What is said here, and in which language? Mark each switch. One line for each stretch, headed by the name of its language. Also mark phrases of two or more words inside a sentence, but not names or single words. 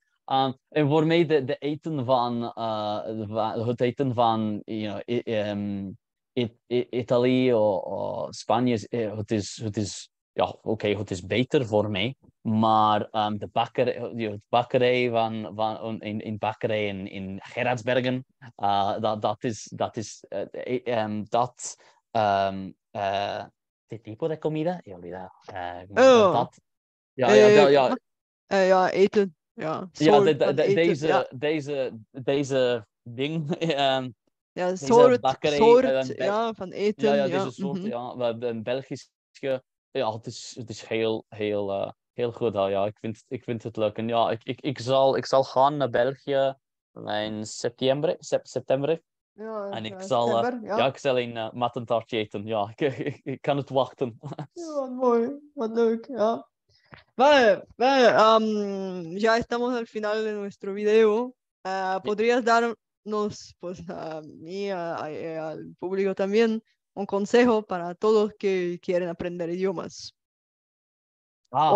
Dutch: En voor mij de eten het eten van Italië of Spanje, ja, oké, het is beter voor mij. Maar de bakkerij in bakkerij in Gerardsbergen, dat is
Spanish: ¿qué tipo de comida? He olvidado. Oh,
Dutch: Ja, eh, ja, ja, eten. Ja, ja, soort van eten. Ja, deze ding, ja, deze bakkerij, soort ja, van ja, eten. ja, Ja. deze soort, ja, we hebben een Belgische, ja, het is heel goed. Ja, ik vind het leuk. En ja, ik zal gaan naar België in september. Ja, En september. Ja. ik zal een mattentaartje eten. Ja, ik kan het wachten. Ja, wat mooi. Wat leuk. Ja.
Spanish: Vale, vale, ya estamos al final de nuestro video. ¿Podrías darnos, pues, a mí, al público también, un consejo para todos que quieren aprender idiomas? O